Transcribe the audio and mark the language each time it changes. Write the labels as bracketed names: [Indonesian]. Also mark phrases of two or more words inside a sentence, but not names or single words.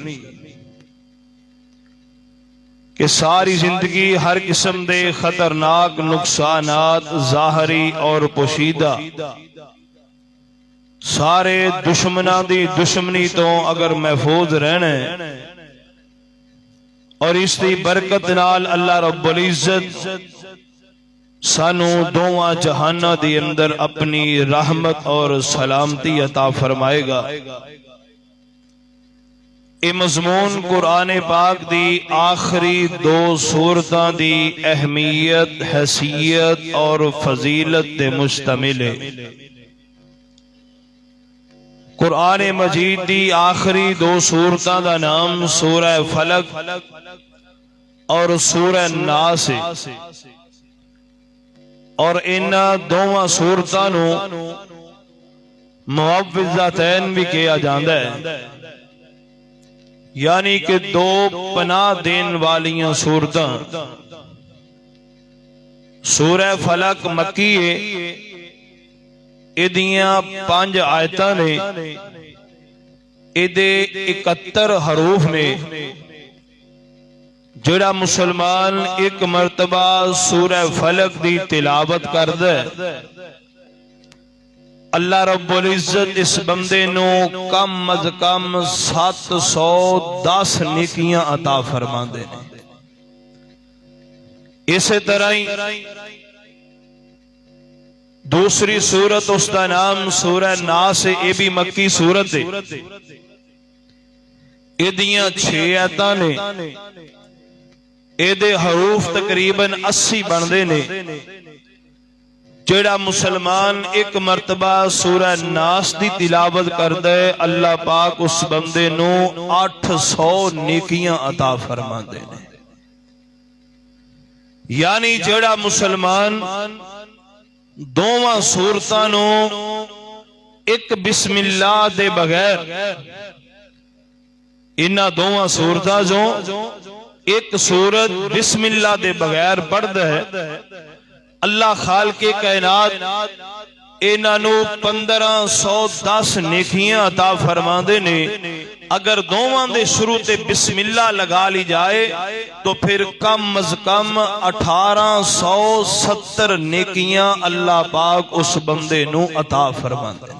[Punjabi] کہ ساری زندگی ہر قسم دے خطرناک نقصانات ظاہری اور پوشیدہ سارے دشمناں دی دشمنی تو اگر محفوظ رہنا ہے اور اس دی برکت نال اللہ رب العزت سانو دوواں جہاناں دی اندر اپنی رحمت اور سلامتی عطا فرمائے گا۔ اے مضمون قرآن پاک دی آخری دو سورتاں دی اہمیت، حیثیت اور فضیلت دے مشتمل ہے۔ قرآن مجید دی آخری دو سورتاں دا نام سورہ فلق اور سورہ ناس ہے، اور انہاں دوواں سورتاں نو معوذتین بھی کہا جاندا ہے، یعنی کہ دو پناہ دین والیاں سورتاں۔ سورہ فلق مکی ہے، ادیاں 5 آیتاں نے، ادے 71 حروف نے۔ جڑا مسلمان ایک مرتبہ سورہ فلق دی تلاوت کردہ ہے، اللہ رب العزت اس بندے نو کم از کم 710 نیکیاں عطا فرما دے۔ [Urdu] اسی طرح ہی دوسری سورت اس کا نام سورہ ناس ہے، یہ بھی مکی سورت ہے، [Punjabi] ادیاں 6 آیتاں نے، ایدے حروف تقریباً 80 بندے نے۔ جڑا مسلمان ایک مرتبہ سورہ ناس دی تلاوت کردہ ہے، اللہ پاک اس بندے نو 800 نیکیاں عطا فرما دے۔ یعنی جڑا مسلمان دوواں سورتاں نو ایک بسم اللہ دے بغیر، انہاں دوواں سورتاں جو ایک سورت بسم اللہ دے بغیر پڑھ ہے، اللہ خالق کائنات انہاں نو 1510 نیکیاں عطا فرما دے نے۔ اگر دوواں دے شروع تے بسم اللہ لگا لی جائے تو پھر کم از کم 1870 نیکیاں اللہ پاک اس بندے نو عطا فرما دے۔